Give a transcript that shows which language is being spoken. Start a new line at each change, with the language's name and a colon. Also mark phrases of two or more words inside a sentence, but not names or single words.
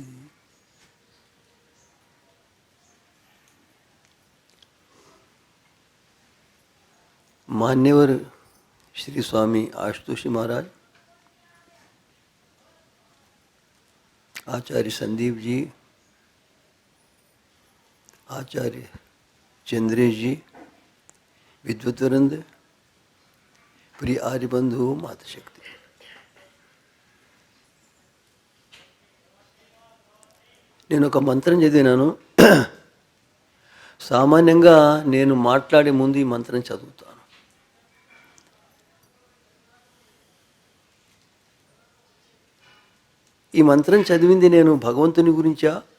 Hindi: मान्यवर श्री स्वामी आशुतोष महाराज, आचार्य संदीप जी, आचार्य चंद्रेश जी, विद्वतवृंद, प्रिय आर्यबंधु, मातशक्ति,
Telugu: నేను ఒక మంత్రం చదివినాను. సామాన్యంగా నేను మాట్లాడే ముందు ఈ మంత్రం చదువుతాను. ఈ మంత్రం చదివింది నేను భగవంతుని గురించా